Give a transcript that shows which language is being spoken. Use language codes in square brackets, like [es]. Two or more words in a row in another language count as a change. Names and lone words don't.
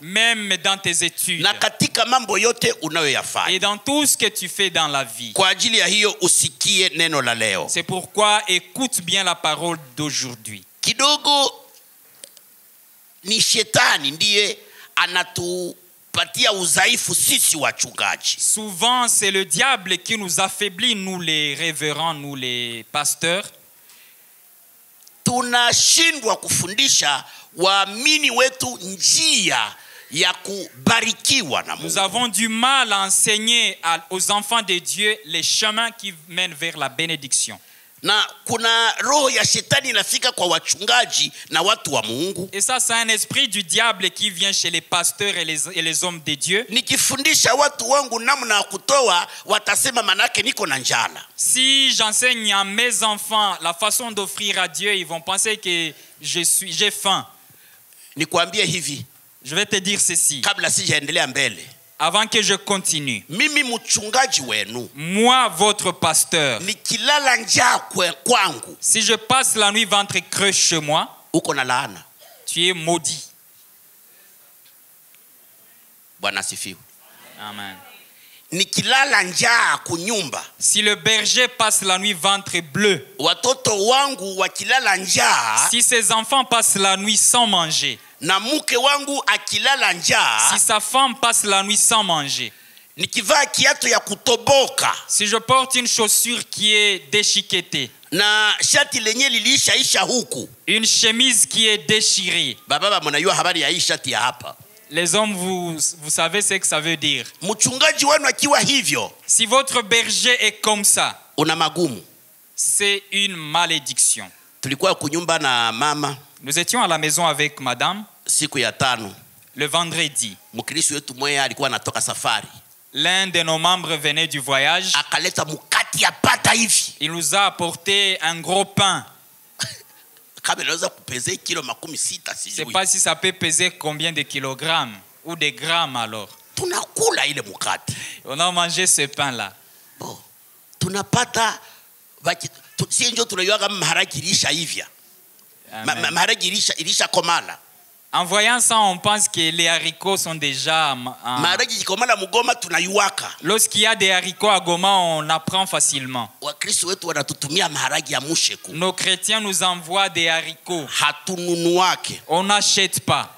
[fr] même dans tes études, [sw] na katika mambo yote unayoyafanya, [fr] et dans tout ce que tu fais dans la vie. [sw] Kwa ajili ya hiyo usikie neno la leo. [fr] C'est pourquoi écoute bien la parole d'aujourd'hui. [sw] Kidogo ni shetani ndiye anatupatia udhaifu sisi wachungaji. [fr] Souvent c'est le diable qui nous affaiblit, nous les révérends, nous les pasteurs. [sw] Tunashindwa kufundisha waamini wetu njia ya kubarikiwa na Mungu. [fr] Nous avons du mal à enseigner aux enfants de Dieu les chemins qui mènent vers la bénédiction. [sw] Na kuna roho ya shetani inafika kwa wachungaji na watu wa Mungu. [fr] Et ça, c'est un esprit du diable qui vient chez les pasteurs et les hommes de Dieu. [sw] Nikifundisha watu wangu namna ya kutoa, watasema manake niko na njala. [fr] Si j'enseigne à mes enfants la façon d'offrir à Dieu, ils vont penser que j'ai faim. [sw] Nikwambie hivi. [fr] Je vais te dire ceci. [sw] Kabla sijaendelea mbele. [fr] Avant que je continue. [sw] Mimi mchungaji wenu. [fr] Moi, votre pasteur. [sw] Nikilala njaa kwangu. [fr] Si je passe la nuit ventre creux chez moi, [sw] uko na laana. [fr] Tu es maudit. [sw] Bwana asifiwe. Amen. Nikilala njaa kunyumba. [fr] Si le berger passe la nuit ventre bleu. [sw] Watoto wangu wakilala njaa. [fr] Si ses enfants passent la nuit sans manger. [sw] Na mke wangu akilala njaa. [fr] Si sa femme passe la nuit sans manger. [sw] Nikivaa kiatu ya kutoboka. [fr] Si je porte une chaussure qui est déchiquetée. [sw] Na shati lenye lilishaisha huku. [fr] Une chemise qui est déchirée. [sw] Baba mnajua habari ya hii shati ya hapa. [fr] Les hommes, vous savez ce que ça veut dire. [sw] Mchungaji wenu akiwa hivyo. [fr] Si votre berger est comme ça. [sw] Una magumu. [fr] C'est une malédiction. [sw] Tulikuwa kunyumba na mama. [fr] Nous étions à la maison avec madame. [sw] Siku ya tano. [fr] Le vendredi. [sw] Mkristo wetu mmoja alikuwa anatoka safari. [fr] L'un de nos membres venait du voyage. [sw] Akaleta mkati ya pata hivi. [fr] Il nous a apporté un gros pain. [sw] Kama inaweza kupezea kilo 60 sijui. [fr] Je sais pas si ça peut peser combien de kilogrammes ou de grammes alors. [sw] Tunakula ile mkati. [fr] On a mangé ce pain là. Bon. [sw] Tunapata si ndio tunajua kama maharagi ilisha hivya. Maharagi ilisha komala. [fr] En voyant ça, on pense que les haricots sont déjà... Lorsqu'il y a des haricots à Goma, on apprend facilement. Nos chrétiens nous envoient des haricots. On n'achète pas.